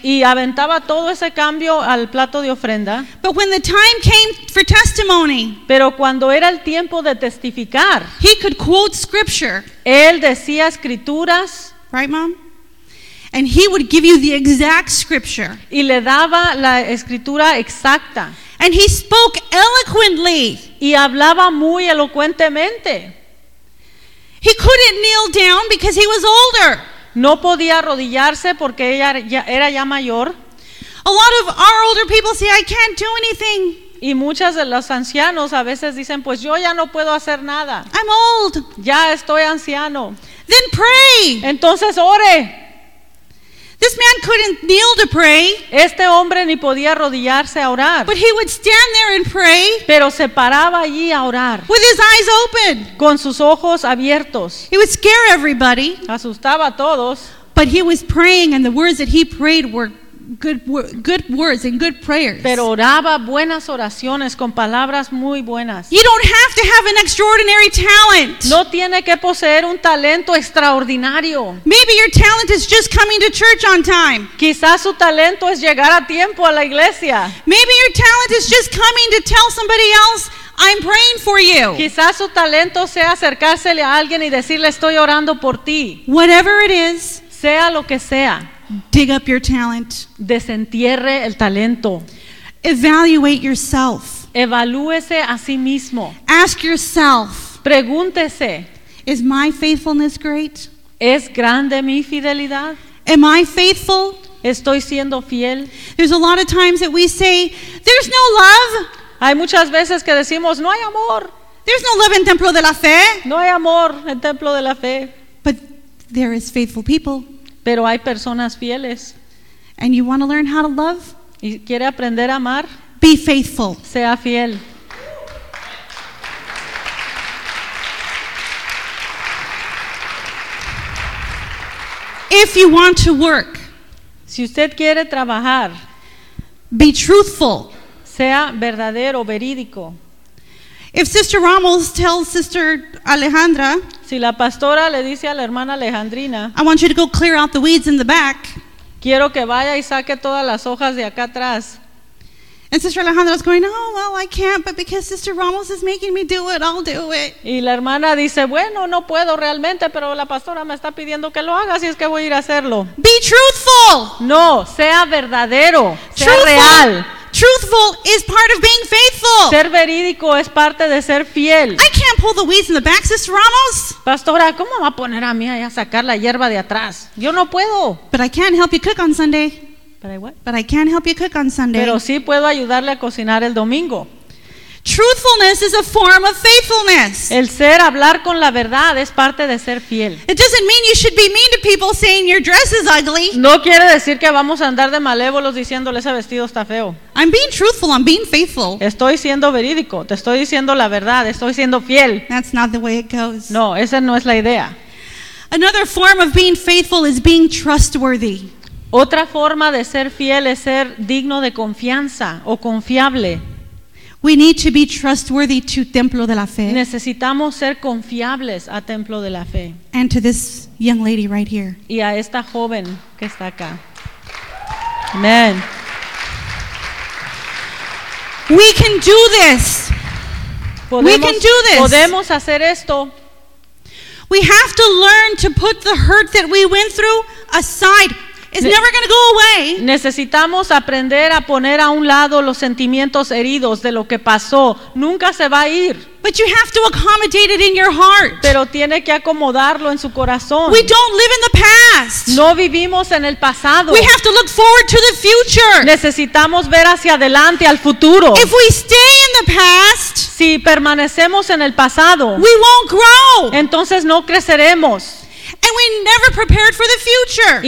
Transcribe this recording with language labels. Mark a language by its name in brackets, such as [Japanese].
[Spanish] Y aventaba todo ese cambio al plato de ofrenda. [English] But when the time came for testimony, [Spanish] pero cuando era el tiempo de testificar, [English] he could quote scripture. [Spanish] Él decía escrituras, [English] right, mom? And he would give you the exact scripture. [Spanish] Y le daba la escritura exacta. [English] And he spoke eloquently. [Spanish] Y hablaba muy elocuentemente. [English] He couldn't kneel down because he was older. [Spanish] No podía arrodillarse porque ella era ya mayor. [English] A lot of our older people say, I can't do anything. [Spanish] Y muchas de los ancianos a veces dicen, pues yo ya no puedo hacer nada. [English] I'm old. [Spanish] Ya estoy anciano. [English] Then pray. [Spanish] Entonces ore. [English] This man couldn't kneel to pray. [Spanish] Este hombre ni podía arrodillarse a orar. [English] But he would stand there and pray. [Spanish] Pero se paraba allí a orar. [English] With his eyes open. [Spanish] Con sus ojos abiertos. [English] He would scare everybody. [Spanish] Asustaba a todos. [English] But he was praying, and the words that he prayed were good words and good prayers. [Spanish] Pero oraba buenas oraciones con palabras muy buenas. [English] You don't have to have an extraordinary talent. [Spanish] No tiene que poseer un talento extraordinario. [English] Maybe your talent is just coming to church on time. [Spanish] Quizás su talento es llegar a tiempo a la iglesia. [English] Maybe your talent is just coming to tell somebody else, I'm praying for you. [Spanish] Quizás su talento sea acercársele a alguien y decirle, estoy orando por ti. [English] Whatever it is, [Spanish] sea lo que sea. [English] Dig up your talent. [Spanish] Desentierre el talento. [English] Evaluate yourself. [Spanish] Evalúese a sí mismo. [English] Ask yourself. [Spanish] Pregúntese. [English] Is my faithfulness great? [Spanish] ¿Es grande mi fidelidad? [English] Am I faithful? [Spanish] ¿Estoy siendo fiel? [English] There's a lot of times that we say, there's no love. [Spanish] Hay muchas veces que decimos, no hay amor. [English] There's no love in Templo de la Fe. [Spanish] No hay amor en Templo de la Fe. [English] But there is faithful people. [Spanish] Pero hay personas fieles. [English] And you want to learn how to love? [Spanish] ¿Y quiere aprender a amar? [English] Be faithful. [Spanish] Sea fiel. [English] If you want to work, [Spanish] si usted quiere trabajar, [English] be truthful. [Spanish] Sea verdadero, verídico. [English] If Sister Ramos tells Sister Alejandra, [Spanish] si la pastora le dice a la hermana Alejandrina, [English] I want you to go clear out the weeds in the back. [Spanish] Quiero que vaya y saque todas las hojas de acá atrás. [English] And Sister Alejandra's going, oh, well, I can't, but because Sister Ramos is making me do it, I'll do it. [Spanish] Y la hermana dice, bueno, no puedo realmente, pero la pastora me está pidiendo que lo haga, así es que voy a ir a hacerlo. [English] Be truthful. [Spanish] No, sea verdadero, sea [English] truthful. Real. Truthful is part of being faithful. [Spanish] Ser verídico es parte de ser fiel. [English] I can't pull the weeds in the back, Sister Ramos. [Spanish] Pastora, ¿cómo va a poner a mí a sacar la hierba de atrás? Yo no puedo. [English] But I can help you cook on Sunday. But I what? But I can help you cook on Sunday. [Spanish] Pero sí puedo ayudarle a cocinar el domingo. [English] Truthfulness is a form of faithfulness. [Spanish] El ser hablar con la verdad es parte de ser fiel. [English] It doesn't mean you should be mean to people saying your dress is ugly. [Spanish] No quiere decir que vamos a andar de malévolos diciéndole ese vestido está feo. [English] I'm being truthful, I'm being faithful. [Spanish] Estoy siendo verídico, te estoy diciendo la verdad, estoy siendo fiel. [English] That's not the way it goes. [Spanish] No, esa no es la idea. [English] Another form of being faithful is being trustworthy. [Spanish] Otra forma de ser fiel es ser digno de confianza o confiable. [English] We need to be trustworthy to Templo de la Fe. [Spanish] Necesitamos ser confiables a Templo de la Fe. [English] And to this young lady right here. [Spanish] Y a esta joven que está acá. [English] Amen. We can do this. [Spanish] Podemos, [English] we can do this. [Spanish] Podemos hacer esto. [English] We have to learn to put the hurt that we went through aside. It's never going to go away. [Spanish] Necesitamos aprender a poner a un lado los sentimientos heridos de lo que pasó. Nunca se va a ir. [English] But you have to accommodate it in your heart. [Spanish] Pero tiene que acomodarlo en su corazón. [English] We don't live in the past. [Spanish] No vivimos en el pasado. [English] We have to look forward to the future. [Spanish] Necesitamos ver hacia adelante al futuro. [English] If we stay in the past, [Spanish] si permanecemos en el pasado, [English] we won't grow. [Spanish] Entonces no creceremos. [English] And we never prepared for the future.